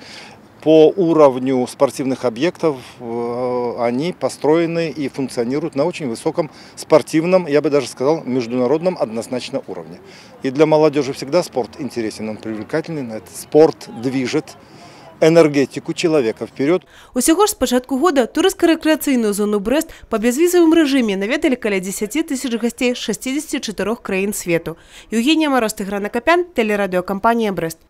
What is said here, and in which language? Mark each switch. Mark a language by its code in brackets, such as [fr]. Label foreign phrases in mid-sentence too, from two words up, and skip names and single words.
[ru] По уровню спортивных объектов они построены и функционируют на очень высоком спортивном, я бы даже сказал, международном однозначно уровне. И для молодежи всегда спорт интересен, он привлекательный. Спорт движет энергетику человека вперед. [be] Усяго ж з пачатку года турыстка-рэкрэацыйную зону Брест па бязвізавым рэжыме наведалі каля 10 тысяч гостей з 64 краін свету. [ru] Евгения Мороз, Тыгран Акопян, телерадиокомпания Брест.